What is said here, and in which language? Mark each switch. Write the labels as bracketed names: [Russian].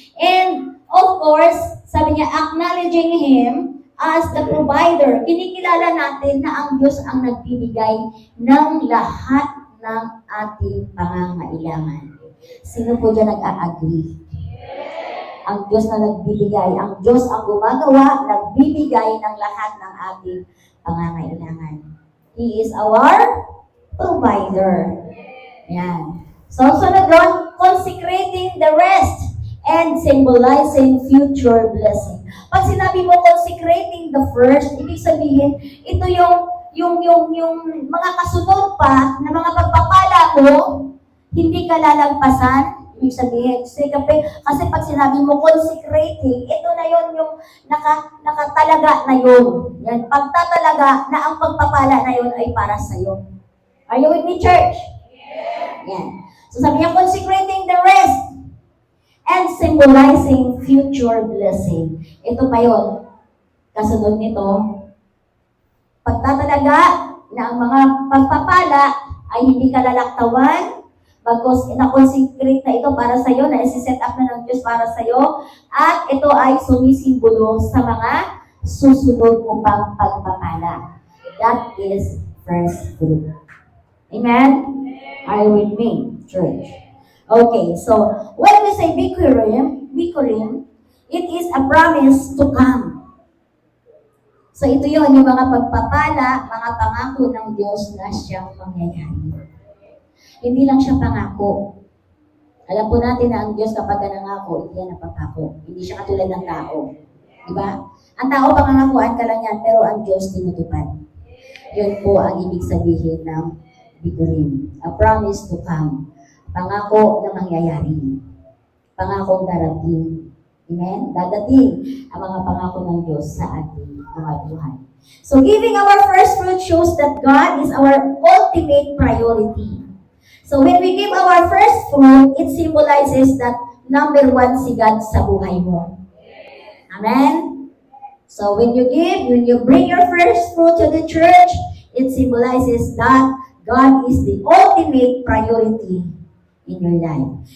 [English] And, of course, [Filipino] sabi niya, [English] acknowledging Him as the provider. [Filipino] Kinikilala natin na ang Diyos ang nagbibigay ng lahat ng ating pangangailangan. Sino po dyan nag-a-agree? Ang Diyos na nagbibigay. Ang Diyos ang gumagawa, nagbibigay ng lahat ng ating pangangailangan. [English] He is our provider. Yan. So, sunod doon, consecrating the rest and symbolizing future blessing. [Filipino] Pag sinabi mo consecrating the first, ibig sabihin, ito yung mga kasunod pa na mga pagpapala mo, hindi ka lalampasan. Ibig sabihin, kasi pag sinabi mo consecrating, ito na yun yung nakatalaga na yun. Yan, pagtatalaga na ang pagpapala na yun ay para sa'yo. [English] Are you with me, church? Yan. So [Filipino] sabi niya, [English] consecrating the rest. and symbolizing future blessing. [Filipino] Ito pa yun. Kasunod nito, pagtatalaga na ang mga pagpapala ay hindi kalalaktawan, bagkus na-consecrate na ito para sa iyo, na isi-set up na ng Diyos para sa iyo, at ito ay sumisimbolo sa mga susunod mo pang pagpapala. [English] That is first fruit. Amen? Are you with me, church? Okay, so when we say Bikurim, it is a promise to come. [Filipino] So ito yon, yung mga pagpapala, mga pangako ng Diyos na siyang mangyayari. Hindi lang siya pangako. Alam po natin na ang Diyos kapag nangako, hindi yan napapako. Hindi siya katulad ng tao. Diba? Ang tao, pangangakuan ka lang yan, pero ang Diyos tinutupad. Yun po ang ibig sabihin ng Bikurim. [English] A promise to come. [Filipino] Pangako na mangyayari. Pangakong darating. Amen? Dadating ang mga pangako ng Diyos sa ating mga buhay. [English] So giving our first fruit shows that God is our ultimate priority. So when we give our first fruit, it symbolizes that number one [Filipino] si God sa buhay mo. [English] Amen? So when you give, when you bring your first fruit to the church, it symbolizes that God is the ultimate priority in your life.